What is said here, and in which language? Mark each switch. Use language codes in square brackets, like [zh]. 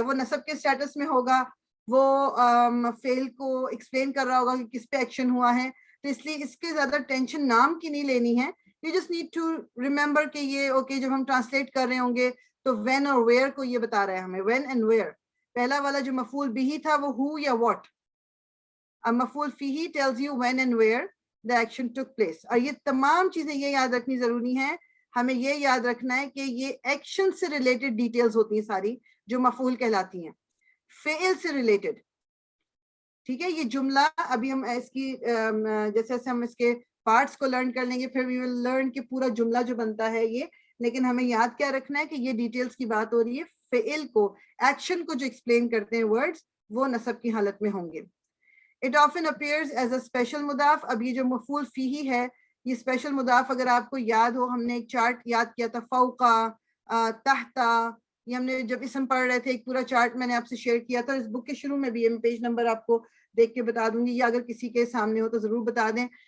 [ur] وہ نصب کے سٹیٹس میں ہوگا, وہ فعل کو ایکسپلین کر رہا ہوگا کہ کس پہ ایکشن ہوا ہے, تو اس لیے اس کے زیادہ ٹینشن نام کی نہیں لینی ہے. [en] You just need to remember [ur] کہ یہ اوکے, جب ہم ٹرانسلیٹ کر رہے ہوں گے تو when اور where کو یہ بتا رہا ہے ہمیں, when and where. پہلا والا جو مفعول بہی تھا وہ who یا what. [en] اب مفعول فیہی tells you when and where the action took place. [ur] اور یہ تمام چیزیں یہ یاد رکھنی ضروری ہیں. ہمیں یہ یاد رکھنا ہے کہ یہ ایکشن سے ریلیٹڈ ڈیٹیلز ہوتی ہیں ساری, جو مفعول کہلاتی ہیں, فعل سے ریلیٹڈ. ٹھیک ہے, یہ جملہ ابھی ہم اس کی جیسے جیسے ہم اس کے پارٹس کو لرن کر لیں گے, پھر [en] we will learn [ur] کہ پورا جملہ جو بنتا ہے یہ. لیکن ہمیں یاد کیا رکھنا ہے کہ یہ ڈیٹیلز کی بات ہو رہی ہے, فعل کو, ایکشن کو جو ایکسپلین کرتے ہیں ورڈز, وہ نصب کی حالت میں ہوں گے. [en] It often appears as a special مضاف. [ur] اب یہ جو مفعول فیہی ہے, یہ اسپیشل مضاف اگر آپ کو یاد ہو, ہم نے ایک چارٹ یاد کیا تھا, فوقا, تحتا, یہ ہم نے جب اسم پڑھ رہے تھے ایک پورا چارٹ میں نے آپ سے شیئر کیا تھا. اس بک کے شروع میں بھی ہے, پیج نمبر آپ کو دیکھ کے بتا دوں گی, یا اگر کسی کے سامنے ہو تو ضرور بتا دیں.